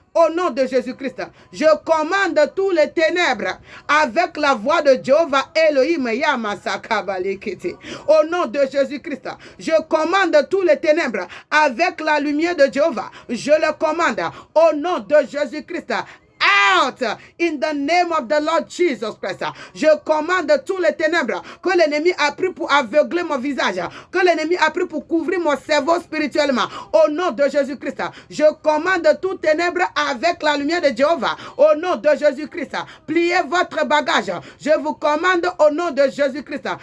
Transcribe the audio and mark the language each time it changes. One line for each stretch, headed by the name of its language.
French: Au nom de Jésus-Christ, je commande tous les ténèbres avec la voix de Jéhovah Elohim Yamasakabalekete. Au nom de Jésus-Christ, je commande tous les ténèbres avec la lumière de Jéhovah. Je le commande au nom de Jésus-Christ.
English: Out in the name of the Lord Jesus Christ.
French: Je commande tous les ténèbres que l'ennemi a pris pour aveugler mon visage, que l'ennemi a pris pour couvrir mon cerveau spirituellement. Au nom de Jésus-Christ, je commande tout ténèbres avec la lumière de Jéhovah. Au nom de Jésus-Christ, pliez votre bagage. Je vous commande au nom de Jésus-Christ.